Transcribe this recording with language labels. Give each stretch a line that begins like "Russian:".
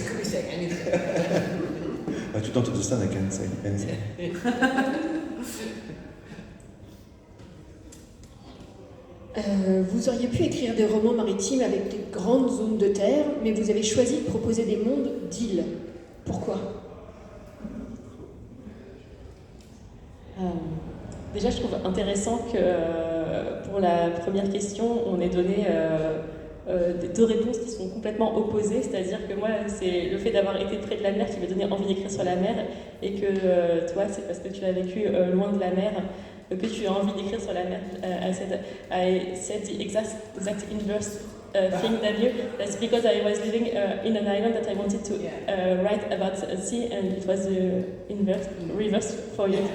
English: You could be saying anything. You don't understand, I can't say anything.
French: Vous auriez pu écrire des romans maritimes avec des grandes zones de terre, mais vous avez choisi de proposer des mondes d'îles. Pourquoi ? Déjà, je trouve intéressant que pour la première question, on ait donné deux réponses qui sont complètement opposées. C'est-à-dire que moi, c'est le fait d'avoir été près de la mer qui m'a donné envie d'écrire sur la mer, et que toi, c'est parce que tu as vécu loin de la mer que tu as envie d'écrire sur la mer.
English: I said the exact inverse thing than you. That's because I was living in an island that I wanted to write about the sea, and it was reverse for you.